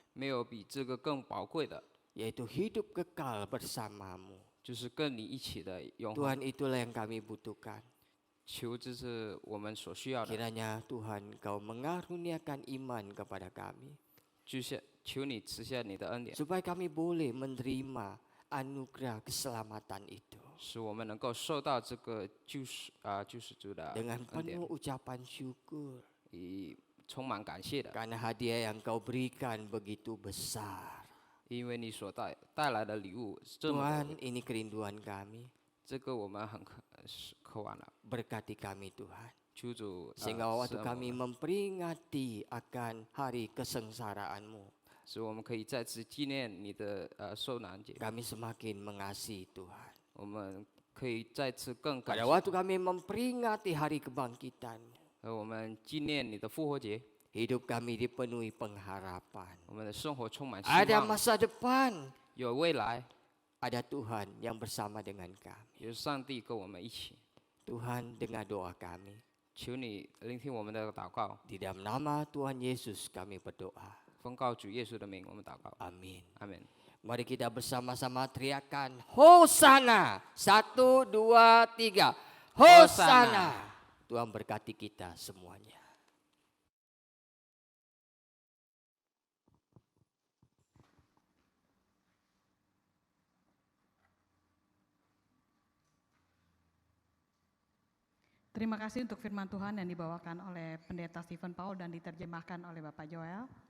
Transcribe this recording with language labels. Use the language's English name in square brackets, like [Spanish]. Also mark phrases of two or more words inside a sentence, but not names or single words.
[Chinese] 没有比这个更宝贵的， [Indonesian] Yaitu hidup kekal bersamamu. [Chinese] 就是跟你一起的永恒。 [Indonesian] Tuhan, itulah yang kami butuhkan. [Chinese] 求这是我们所需要的， [Indonesian] Kiranya Tuhan Kau mengaruniakan iman kepada kami. [Chinese] 就是求你赐下你的恩典， [Indonesian] Supaya kami boleh menerima anugerah keselamatan itu. [Chinese] 使我们能够受到这个救赎主的 [Indonesian] Dengan [Chinese] 恩典 [Indonesian] penuh，ucapan syukur. [Chinese] 以充满感谢的， [Indonesian] Karena hadiah yang Kau berikan begitu besar. [Chinese] 因为你所带来的礼物是这么的 [Indonesian] Tuhan, ini kerinduan kami. [Chinese] 这个我们很渴望了。 [Indonesian] Berkati kami Tuhan. [Chinese] 求主 [Indonesian] Sehingga waktu kami memperingati akan hari kesengsaraanmu, [Chinese] 使我们可以再次纪念你的受难节， [Indonesian] kami semakin mengasihi Tuhan. [Chinese] 我们可以再次更感 [Indonesian] Pada [Chinese] 谢， [Indonesian] waktu kami memperingati hari kebangkitan, [Chinese] 和我们纪念你的复活节， [Indonesian] hidup kami dipenuhi pengharapan. [Chinese] 我们的生活充满希 [Indonesian] Ada [Chinese] 望， [Indonesian] masa depan, [Chinese] 有未来， [Indonesian] ada Tuhan yang bersama dengan kami. [Chinese] 有上帝跟我们一起。 [Indonesian] Tuhan, dengar doa kami. [Chinese] 求你聆听我们的祷告， [Indonesian] Di dalam nama Tuhan Yesus kami berdoa. [Chinese] 奉告主耶稣的名，我们祷告， [Indonesian] Amin. [Chinese] 阿门。 [Indonesian] Mari kita bersama-sama teriakan Hosana. 1, 2, 3. Hosana. Tuhan berkati kita semuanya. Terima kasih untuk firman Tuhan yang dibawakan oleh Pendeta Stephen Paul dan diterjemahkan oleh Bapak Joel.